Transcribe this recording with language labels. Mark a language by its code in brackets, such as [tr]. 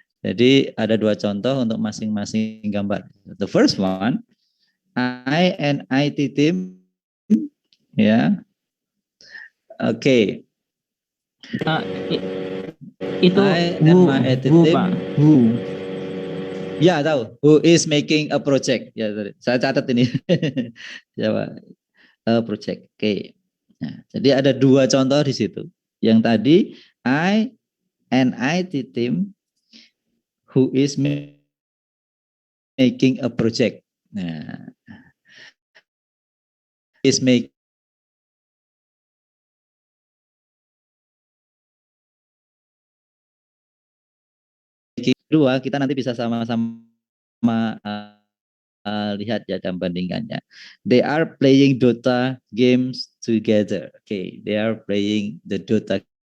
[id] Jadi ada 2 contoh untuk masing-masing gambar. [en] The first one, I and IT team ya. Oke. [id] Itu [en] I and my IT who team. Pak, who. [id] Ya tahu. [en] Who is making a project? [id] Ya, [en] sorry. [id] Saya catat ini. Jawab. [en] A project. [id] Oke. Nah, jadi ada 2 contoh di situ. Yang tadi [en] I and IT team who is making a project. [id] Nah, [en] is making [id] kedua kita nanti bisa sama-sama lihat ya dan bandingkannya. [en] They are playing Dota games together. Okay, they are playing the Dota.